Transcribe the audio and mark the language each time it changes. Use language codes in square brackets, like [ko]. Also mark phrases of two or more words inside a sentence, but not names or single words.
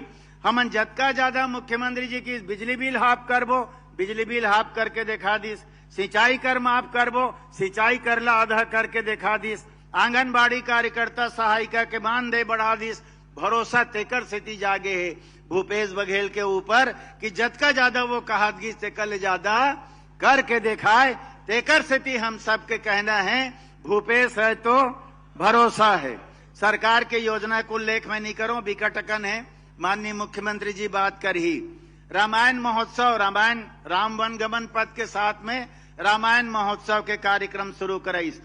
[hne] हमन जतका ज्यादा मुख्यमंत्री जी की बिजली बिल हाफ करबो, बिजली बिल हाफ करके दिखा दिस, सिंचाई कर माफ करबो, सिंचाई करला आधा करके दिखा दिस, आंगनबाड़ी कार्यकर्ता सहायिका के मानदेय बढ़ा दिस। भरोसा तेकर सेती जागे है भूपेश बघेल के ऊपर कि जतका ज्यादा वो कहा तेकर ज्यादा करके दिखाए, तेकर सेती हम सबके कहना है भूपेश है तो भरोसा है। सरकार के योजना को उल्लेख में नहीं करो, विकटकन है, माननीय मुख्यमंत्री जी बात कर ही। रामायण महोत्सव, रामायण राम वन गमन पथ के साथ में रामायण महोत्सव के कार्यक्रम शुरू कराइस।